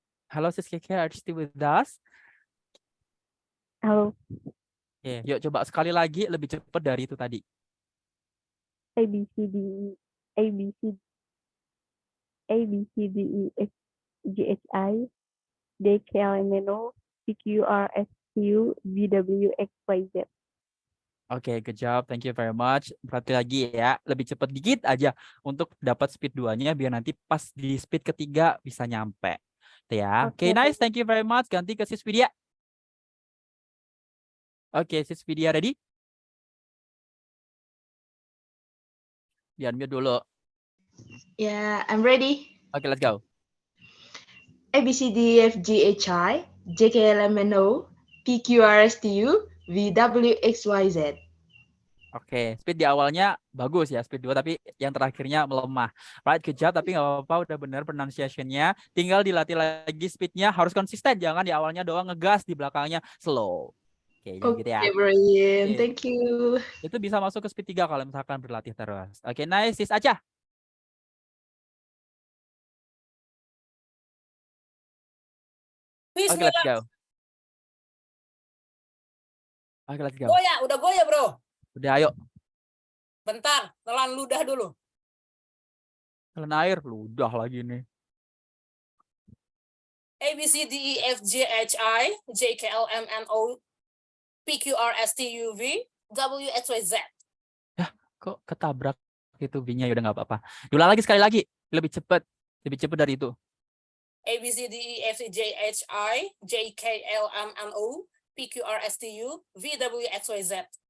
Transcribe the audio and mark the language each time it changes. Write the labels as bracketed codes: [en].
[en] Halo Sis Keke, are you still with us? [id] Halo, Oke, yuk coba sekali lagi lebih cepat dari itu tadi. [en] A B C D E A B C D E F G H I J K L M N O P Q R S T U V W X Y Z. Oke, good job. Thank you very much. [id] Berarti lagi ya, lebih cepat dikit aja untuk dapat speed 2-nya biar nanti pas di speed ketiga bisa nyampe. Itu ya. Oke, Oke. [en] nice. Thank you very much. [id] Ganti ke Sis Widya. Oke, Sis Widya ready? Di unmute dulu. [en] Yeah, I'm ready. Oke, let's go. A B C D E F G H I J K L M N O P Q R S T U V W X Y Z. [id] Oke, speed di awalnya bagus ya, speed 2, tapi yang terakhirnya melemah. [en] Right, good job, [id] tapi nggak apa-apa, udah benar pronunciation-nya. Tinggal dilatih lagi speednya, harus konsisten, jangan di awalnya doang ngegas, di belakangnya slow. Oke, jangan gitu ya. [en] Okay, brilliant. [id] Oke. [en] Thank you. [id] Itu bisa masuk ke speed 3 kalau misalkan berlatih terus. Oke, nice, Sis Aca. [en] Oke, let's go. Oke, let's go. [id] Udah goyah bro. Udah, ayo. Bentar, telan ludah dulu. Telan air, ludah lagi nih. [en] A B C D E F G H I J K L M N O P Q R S T U V W X Y Z. [id] Kok ketabrak itu V-nya, ya udah nggak apa-apa. Diulang lagi sekali lagi, lebih cepat dari itu. [en] A B C D E F G H I J K L M N O P Q R S T U V W X Y Z.